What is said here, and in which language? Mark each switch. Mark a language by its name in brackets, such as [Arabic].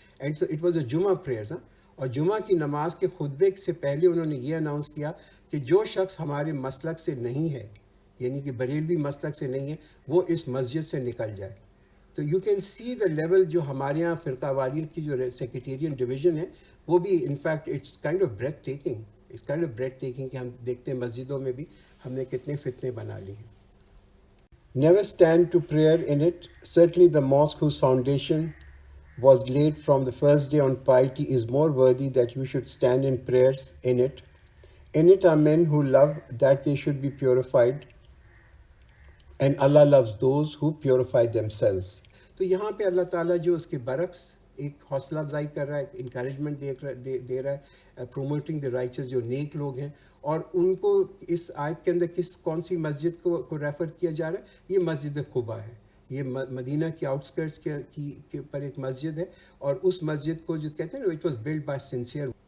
[English] And it was a Jumma prayers. [Urdu] اور جمعہ کی نماز کے خطبے سے پہلے انہوں نے یہ اناؤنس کیا کہ جو شخص ہمارے مسلک سے نہیں ہے, یعنی کہ بریلوی مسلک سے نہیں ہے, وہ اس مسجد سے نکل جائے. [English] تو you can see the level [Urdu] جو ہمارے یہاں فرقہ واریت کی جو سیکریٹیرین ڈویژن ہے وہ بھی [English] in fact it's kind of breathtaking, [Urdu] کہ ہم دیکھتے ہیں مسجدوں میں بھی ہم نے کتنے فتنے بنا لی ہیں. [English] Never stand to prayer in it. Certainly the mosque whose foundation was laid from the first day on piety is more worthy that you should stand in prayers in it. In it are men who love that they should be purified, and Allah loves those who purify themselves. [Urdu] تو یہاں پہ اللہ تعالیٰ جو اس کے برعکس ایک حوصلہ افزائی کر رہا ہے, انکریجمنٹ دے رہا ہے, پروموٹنگ دی رائچس جو نیک لوگ ہیں. اور ان کو اس آیت کے اندر کون سی مسجد کو ریفر کیا جا رہا ہے؟ یہ مسجد قباء ہے. یہ مدینہ کے آؤٹسکرٹس کے پر ایک مسجد ہے, اور اس مسجد کو جو کہتے ہیں نا [English] It was build by sincere.